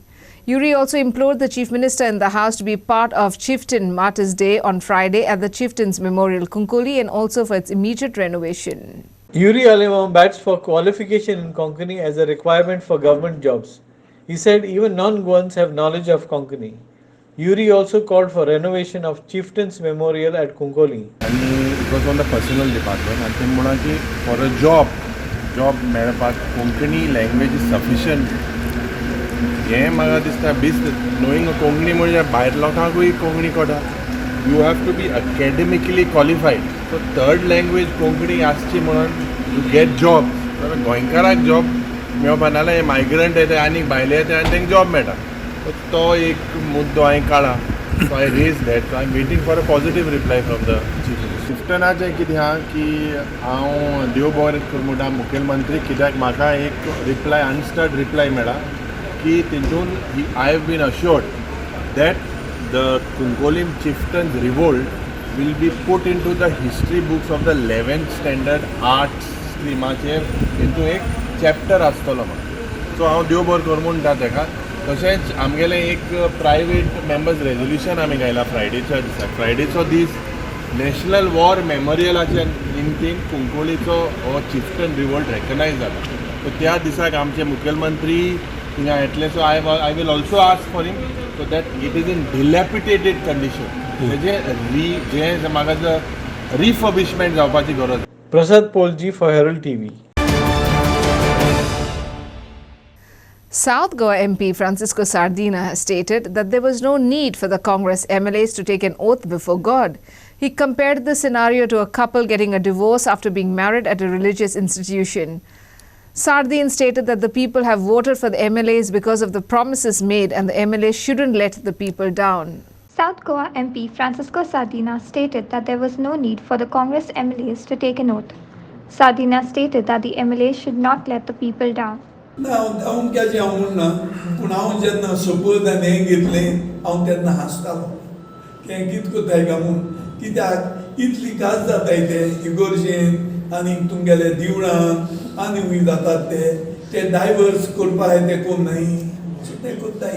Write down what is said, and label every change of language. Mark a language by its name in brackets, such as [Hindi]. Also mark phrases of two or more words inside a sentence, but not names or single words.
[English] Yuri also implored the Chief Minister in the House to be part of Chieftain Martyrs' Day on Friday at the Chieftains Memorial Konkani and also for its immediate renovation. Yuri Alema bats for qualification in Konkani as a requirement for government jobs. He said even non-Goans have knowledge of Konkani. Yuri also called for renovation of Chieftains Memorial at Konkani. And it was on the personnel department. And then [Konkani] म्हणा की [English] for a job मेळपाक Konkani language is sufficient. [Konkani] हें म्हाका दिसता [English] best knowing [Konkani] कोंकणी म्हणजे भायर लोकांकूय कोंकणी कळटा. [English] You have to be academically qualified. So third language [Konkani] कोंकणी आसची म्हणून [English] to get job. [Konkani] तर गोंयकाराक job मेळपा नाल्यार हे मायग्रंट येता आनी भायले येता आनी तांकां जॉब मेळटा. तो एक मुद्दो हांवें काडला. [English] So I raised that. So I'm waiting for a positive reply from the chief minister. [Konkani] चिफ्टनाचें कितें आहा की हांव देव बरें करूं म्हणटा मुखेलमंत्री कित्याक म्हाका एक रिप्लाय अनस्टर्ड रिप्लाय मेळ्ळा की तितून [English] I have been assured that the Cuncolim chieftains revolt will be put into the history books of the 11th standard arts [Konkani] स्ट्रिमाचेर हितून एक चॅप्टर आसतलो म्हाका. सो हांव देव बरें करूं म्हणटा ताका. तशेंच आमगेलें एक [English] private members resolution [Konkani] आमी घायला फ्रायडेच्या दिसा. फ्रायडेचो दीस नॅशनल वॉर मेमोरियलाच्या निमतीन कुंकोलीचो हो [English] chieftain revolt [Konkani] रेकग्नायज जाला. सो त्या दिसाक आमचे मुखेलमंत्री थिंगा येतले. [English] So I will also ask for him so that it is in dilapidated condition. [Konkani] जें म्हाका रिफर्बिशमेंट जावपाची गरज. [English] Prasad Polji for Herald TV. South Goa MP Francisco Sardina has stated that there was no need for the Congress MLAs to take an oath before God. He compared the scenario to a couple getting a divorce after being married at a religious institution. Sardin stated that the people have voted for the MLAs because of the promises made and the MLAs shouldn't let the people down. South Goa MP Francisco Sardina stated that there was no need for the Congress MLAs to take an oath. Sardina stated that the MLAs should not let the people down. [Konkani] हांव केजें हांव म्हणना पूण हांव जेन्ना सपोज हें घेतलें हांव तेन्ना हांसतालो हें कितें कोत्ताय काय म्हूण कित्याक इतली कास जाताय ते इगोर्जेन आनी तुमगेले दिवळां आनी हूंय जातात ते डायवर्स करपाक ते कोण नाय सो ते कोत्ताय.